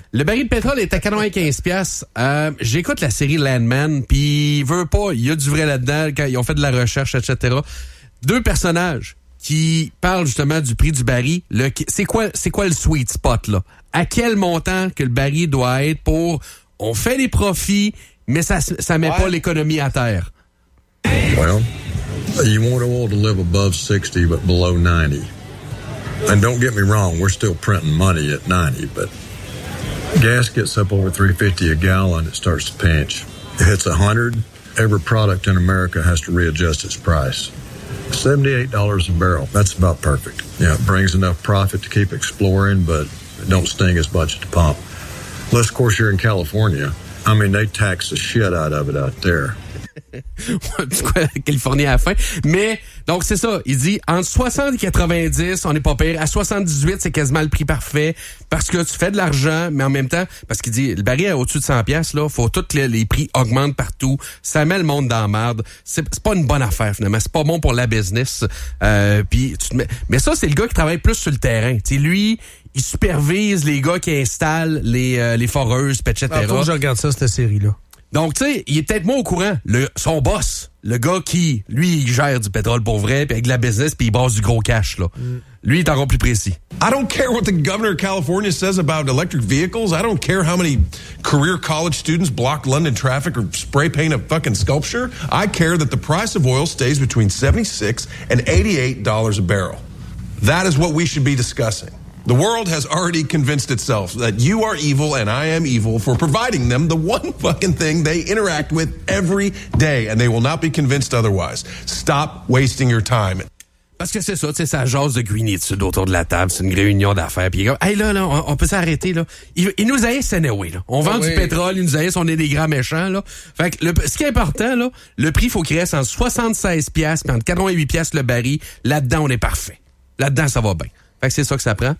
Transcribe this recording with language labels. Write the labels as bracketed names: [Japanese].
[French] Le baril de pétrole est à 95$. J'écoute la série Landman, puis il veut pas, il y a du vrai là-dedans, quand ils ont fait de la recherche, etc. Deux personnages qui parlent justement du prix du baril. C'est quoi le sweet spot, là? À quel montant que le baril doit être pour... On fait des profits, mais ça met pas l'économie à terre. [English] Well. You want oil to live above 60, but below 90. And don't get me wrong, we're still printing money at 90, but gas gets up over 350 a gallon, it starts to pinch. It hits 100, every product in America has to readjust its price. $78 a barrel, that's about perfect. Yeah, it brings enough profit to keep exploring, but don't sting as much at the pump. Unless, of course, you're in California. I mean, they tax the shit out of it out there. [French] Californie à la fin. Mais, donc, c'est ça. Il dit, entre 60 et 90, on n'est pas pire. À 78, c'est quasiment le prix parfait. Parce que tu fais de l'argent, mais en même temps, parce qu'il dit, le baril est au-dessus de 100 piastres, là. Faut tous les prix augmentent partout. Ça met le monde dans la merde. C'est pas une bonne affaire, finalement. C'est pas bon pour la business. Puis tu te mets, mais ça, c'est le gars qui travaille plus sur le terrain. Tu sais, lui, il supervise les gars qui installent les foreuses, etc. Ah, faut que je regarde ça, cette série-là. Donc, tu sais, il est peut-être moins au courant. Son boss, le gars qui, lui, il gère du pétrole pour vrai, puis avec de la business, puis il brasse du gros cash, là. Lui, il est encore plus précis. [English] I don't care what the governor of California says about electric vehicles. I don't care how many career college students block London traffic or spray paint a fucking sculpture. I care that the price of oil stays between $76 and $88 a barrel. That is what we should be discussing. The world has already convinced itself that you are evil and I am evil for providing them the one fucking thing they interact with every day, and they will not be convinced otherwise. Stop wasting your time. [French] Parce que c'est ça, tu sais, ça jase de grignitude autour de la table, c'est une réunion d'affaires, puis il est comme, hey, là, on peut s'arrêter, là. Il nous haïssent anyway, là. On vend du pétrole, ils nous haïssent, on est des grands méchants, là. Fait que, ce qui est important, là, le prix, faut qu'il reste en 76 piastres, puis entre 88 piastres le baril. Là-dedans, on est parfait. Là-dedans, ça va bien. Fait que c'est ça que ça prend.